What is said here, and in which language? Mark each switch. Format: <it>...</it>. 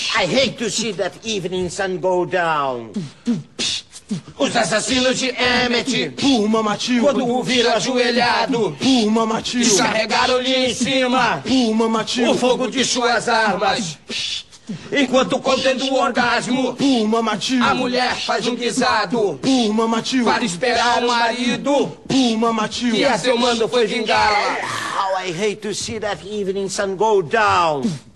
<en>I hate to see that evening sun go down.</en> <pt>Os assassinos de Emmett, por Mama Till, quando o viram ajoelhado, por Mama Till, descarregaram-lhe em cima, por Mama Till, o fogo de suas armas. Enquanto contendo o orgasmo, por Mama Till, a mulher faz um guisado, por Mama Till, para esperar o marido, por Mama Till, e a seu mando foi vingá-la.</pt> <en>How I hate to see that evening sun go down.</en>